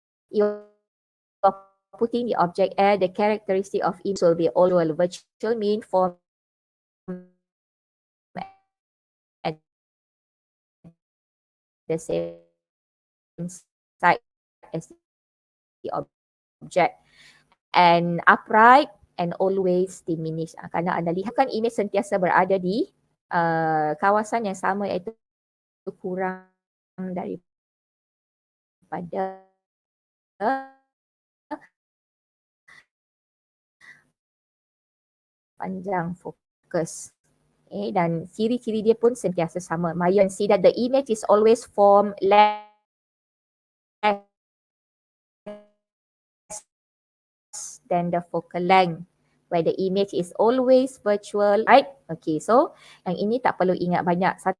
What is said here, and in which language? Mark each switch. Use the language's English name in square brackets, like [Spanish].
[English] you are putting the object at the characteristic of image will be all virtual mean form at the same side as the object, and upright and always diminish. [Malay] Kerana anda lihat kan image sentiasa berada di kawasan yang sama, iaitu kurang daripada panjang fokus. Okay, dan ciri-ciri dia pun sentiasa sama. [English] You can see that the image is always formed less than the focal length, where the image is always virtual, right? [Malay] Okay, so yang ini tak perlu ingat banyak.